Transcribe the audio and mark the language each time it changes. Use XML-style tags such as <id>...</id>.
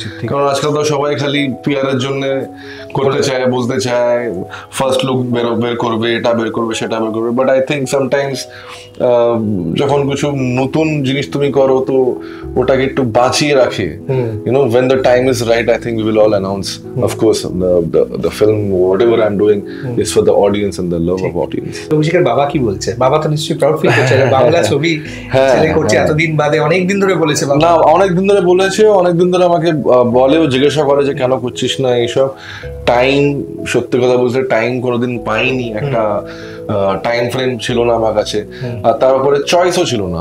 <bn>কারণ আজকাল তো সবাই খালি পিআরের জন্য করতে চায়, বলতে চায়, ফার্স্ট লুক বের করবে, এটা বের করবে, সেটা বের করবে।</bn> <en>but I think sometimes</en> <bn>যখন কিছু নতুন জিনিস তুমি করো, তো ওটাকে একটু বাঁচিয়ে রাখে,</bn> <en>when the time is right, I think we will all announce. Of course, the film, whatever I'm doing, is for the audience and the love of audience.</en> <bn>অভিষেকের বাবা কি বলছে? বাবা তো নিশ্চয়ই প্রাউড ফিল করছে, বাংলা ছবি ছেলে করছে এতদিন বাদে। অনেকদিন ধরে বলেছে না, অনেকদিন ধরে বলেছে, অনেকদিন ধরে আমাকে বলেও, জিজ্ঞাসা করে যে কেন করছিস না এইসব। টাইম, সত্যি কথা বলতে টাইম কোনোদিন পাইনি, একটা টাইম ফ্রেম ছিল না আমার কাছে, আর তার উপরে চয়েসও ছিল না।</bn>